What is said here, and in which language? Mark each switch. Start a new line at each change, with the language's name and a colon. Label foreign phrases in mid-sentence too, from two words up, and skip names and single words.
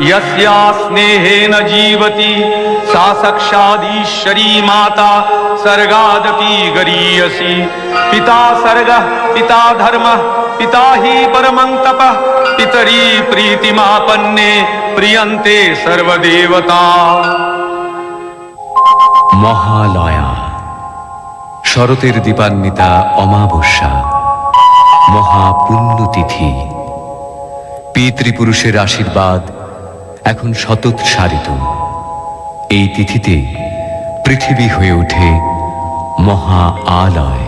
Sanskrit: यस्या स्नेहेन जीवति सा साक्षादीश्वरी माता सर्गादपि गरीयसी। पिता सर्गः पिता धर्मः पिता हि परमं तपः पितरी प्रीतिमापन्ने प्रियन्ते सर्वदेवता।
Bangla: মহালয়া, শরতের দীপান্বিতা অমাবস্যা, মহাপুণ্যতিথি। পিতৃপুরুষের আশীর্বাদ এখন শতোৎসারিত। এই তিথিতে পৃথিবী হয়ে ওঠে মহা আলয়।